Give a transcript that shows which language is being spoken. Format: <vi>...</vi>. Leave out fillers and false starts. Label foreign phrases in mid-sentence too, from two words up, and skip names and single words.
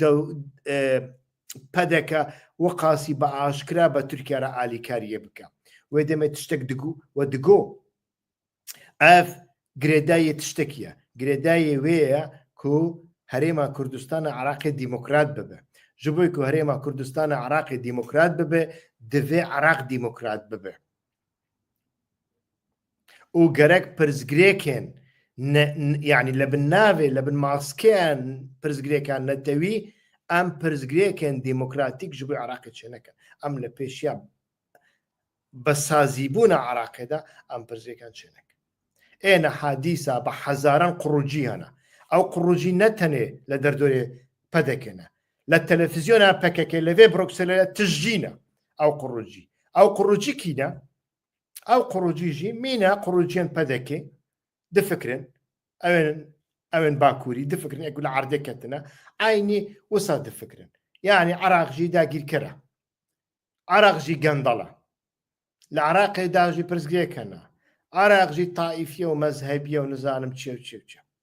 <ku>پەدەکە وە قاسی بە ئاشکرا بە تورکیارە ئالیکاریە بکە وێ دەمێت تشتێک دگو و دگۆ ئەف گرێدایە تشتێکیە گرێدایە وەیە کو هەرێما کوردستانە عراقی دیموکرات ببە ji bo ku herêma Kurdistana Iraqê dîmokrat bibe divê Iraq dîmokrat bibe û gerek pirzgirêkên yani li bin navê li bin maskeyên pirzgirêkan netewî em pirzgirêkên dîmokratîk ji bo Iraqê çênekin em li pêşiya besazîbûna Iraqê de em pirzgirêkan çênekin êne hadîsa bi hezaran qurucî hene ew qurucî ne tenê li derdorê pedekê ne لە تەلەڤیزیۆنا پەکەکە لەوێ برۆکسلە تژینە ئەو قڕوجی کینە ئەو قڕوجیژی مینە قڕوجیان پەدەکێ دفکرن ئەوێن باکووری دفکرن ئەگو لە عردەکەتنە ئاینی وسا دفکرن یعنی عراقژی داگیرکەرە عراقژی گەندەڵە لە عراقی داژی پرزگرێکەنە عراقژی تائیفیە و مەزهەبیە و نزانم چێ و چێ</ku>